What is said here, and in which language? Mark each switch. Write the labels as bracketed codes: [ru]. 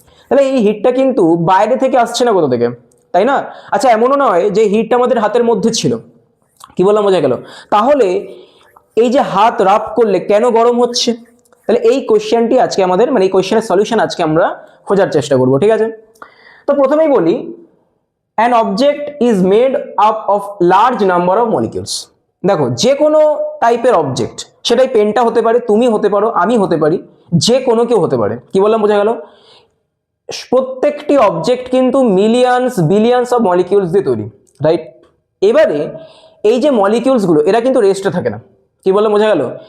[bn] তাহলে এই হিটটা কিন্তু বাইরে থেকে আসছে না কোথা থেকে, তাই না? আচ্ছা, এমনও নয় যে হিটটা আমাদের হাতের মধ্যে ছিল। কি বললাম, বোঝা গেল? তাহলে এই যে হাত রাব করলে কেন গরম হচ্ছে? তাহলে এই কোয়েশ্চেনটি আজকে আমাদের, মানে এই কোয়েশ্চেনের সলিউশন আজকে আমরা খোঁজার চেষ্টা করব, ঠিক আছে? তো প্রথমেই বলি, [en] an object is made up of large number of molecules. [bn] দেখো, যে কোনো টাইপের অবজেক্ট, সেটাই পেনটা হতে পারে, তুমি হতে পারো, আমি হতে পারি, যে কোনো কেউ হতে পারে। কি বললাম, বোঝা গেল? প্রত্যেকটি অবজেক্ট কিন্তু মিলিয়নস বিলিয়নস অফ মলিকিউলস দিয়ে তৈরি, রাইট? এবারে এই যে মলিকিউলসগুলো, এরা কিন্তু রেস্টে থাকে না। কি বললাম, বোঝা গেল?